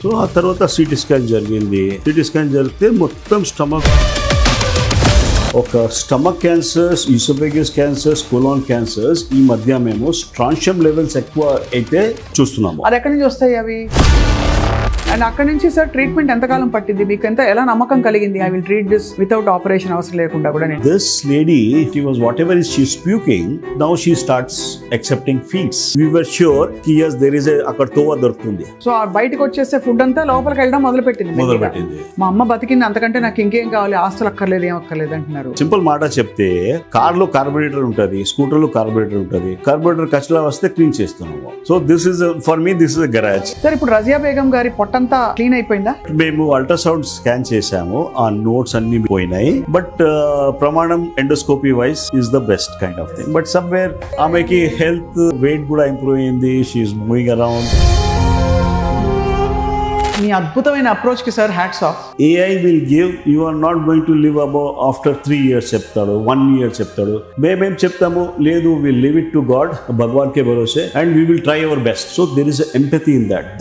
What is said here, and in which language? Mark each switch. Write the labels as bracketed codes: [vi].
[te] So ఆ తర్వాత CT scan జరిగింది. సిటీ స్కాన్ జరిగితే మొత్తం స్టమక్, ఒక stomach cancers, oesophagus cancers, colon cancers, ఈ మధ్య మేము స్ట్రాన్షియం లెవెల్స్ ఎక్కువ అయితే చూస్తున్నాము. అది ఎక్కడి నుంచి వస్తాయి అవి? అండ్ అక్కడి నుంచి సార్ ట్రీట్మెంట్ ఎంతకాలం పట్టింది? మీకు ఎలా నమ్మకం కలిగింది [en] I will treat this without [te] operation అవసరం లేకుండా కూడా? [en] This lady, she was whatever is she's puking, now she starts accepting feeds. We were sure yes there is a [te] అక్కడ తోవ దొరుకుతుంది. సో బయటకు వచ్చేస్తే ఫుడ్ అంతా లోపలికి వెళ్ళడం మొదలుపెట్టింది. మా అమ్మ బతికింది, అంతకంటే నాకు ఇంకేం కావాలి, ఆస్తులు అక్కర్లేదు, ఏం అక్కర్లేదు అంటున్నారు. సింపుల్ మాట చెప్తే, కార్ లో కార్బొరేటర్ ఉంటుంది, స్కూటర్ లో కార్బొరేటర్ ఉంటుంది, కార్బొరేటర్ కచరా వస్తే క్లీన్ చేస్తున్నాము. [en] So this is for me this is garage. [te] Sir ఇప్పుడు రజియా బేగం గారి పొట్టంతా క్లీన్ అయిపోయిందా? మేము అల్ట్రాసౌండ్ స్కాన్ చేసాము, ఆ నోట్స్ అన్ని పోయినాయి. [en] But ప్రమాణం endoscopy wise is the best kind of thing. But somewhere [te] ఆమెకి హెల్త్, వెయిట్ కూడా ఇంప్రూవ్ అయింది. [en] She is moving around. [te] మీ అద్భుతమైన అప్రోచ్ కి sir hats off. [en] AI will give, you are not going to live above after 3 years [te] చెప్తాడు, [en] 1 year చెప్తాడు. [te] మేమేం చెప్తాము, లేదు [en] we'll leave it to God, [hi] Bhagavan K భరోసే, [en] and we will try our best. So there is empathy in that.